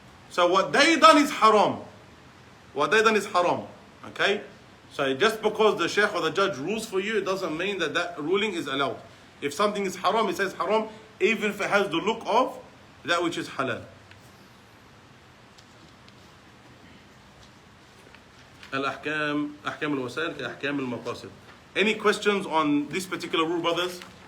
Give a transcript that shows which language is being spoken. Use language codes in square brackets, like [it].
[en] So what they done is haram. What they done is haram. Okay? So just because the sheikh or the judge rules for you, it doesn't mean that that ruling is allowed. If something is haram, it says haram, even if it has the look of that which is halal. [ar] الأحكام أحكام الوسائل كأحكام المقاصد. [en] Any questions on this particular rule, brothers?